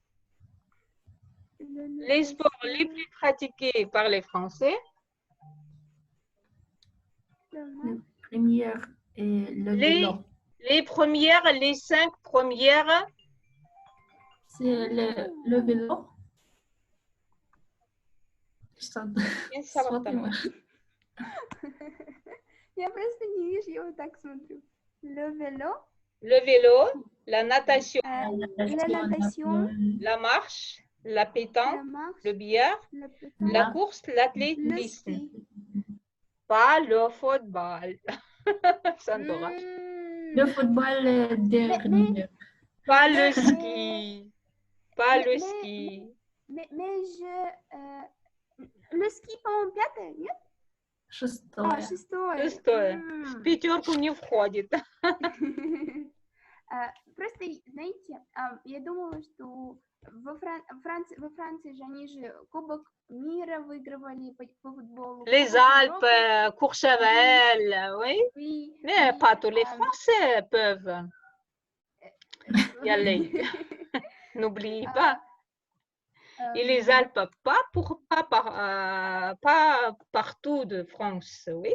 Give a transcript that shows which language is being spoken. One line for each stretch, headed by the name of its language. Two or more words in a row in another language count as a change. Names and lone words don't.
French: Les sports les plus pratiqués par les Français. Les premières, les 5 premières. C'est le vélo.
Russian: Я просто не вижу, я вот так смотрю.
French: Le vélo. Le vélo, la natation. La natation. La marche, la pétanque, le billard, la course, l'athlétisme. Pas le football. Sandra. Le football dernier. Pas le ski. Pas le ski. Mais le ski,
Russian: по-моему, 5-е, нет? 6-е. 6-е. В пятерку не входит. Просто, знаете, я думала, что во Франции же они же Кубок мира выигрывали по футболу.
French: Les Alpes, Courchevel, oui. Mais pas tous les Français peuvent y aller. N'oubliez pas. Et les Alpes, pas partout de France, oui.